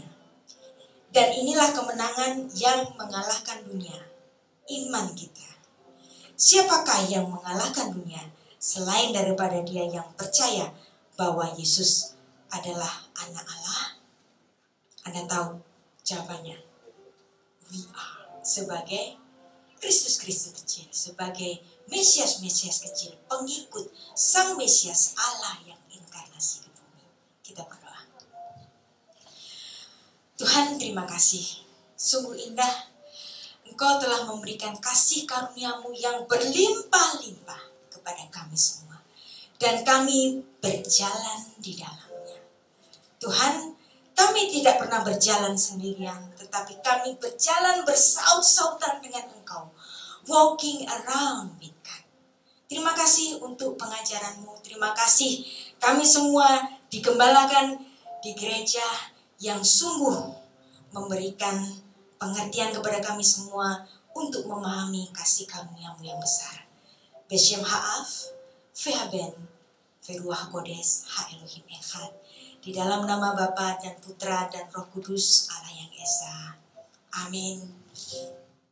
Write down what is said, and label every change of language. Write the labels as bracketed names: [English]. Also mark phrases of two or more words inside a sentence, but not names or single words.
[Indonesian] Dan inilah kemenangan yang mengalahkan dunia. Iman kita. Siapakah yang mengalahkan dunia selain daripada dia yang percaya bahwa Yesus adalah anak Allah? Anda tahu jawabannya. [English] We are. [Indonesian] Sebagai Kristus-Kristus kecil. Sebagai Mesias-Mesias kecil. Pengikut Sang Mesias Allah yang inkarnasi ke bumi. Kita berdoa. Tuhan, terima kasih. Sungguh indah Engkau telah memberikan kasih karunia-Mu yang berlimpah-limpah kepada kami semua. Dan kami berjalan di dalamnya. Tuhan, kami tidak pernah berjalan sendirian, tetapi kami berjalan bersaut-sautan dengan Engkau. [English] Walking around with God. [Indonesian] Terima kasih untuk pengajaran-Mu. Terima kasih kami semua digembalakan di gereja yang sungguh memberikan pengertian kepada kami semua untuk memahami kasih karunia-Mu yang besar. [Hebrew] בשם האב, והבן, ורוח קודש, האלוהים אחד. [Indonesian] Di dalam nama Bapa dan Putra dan Roh Kudus Allah yang Esa. Amin.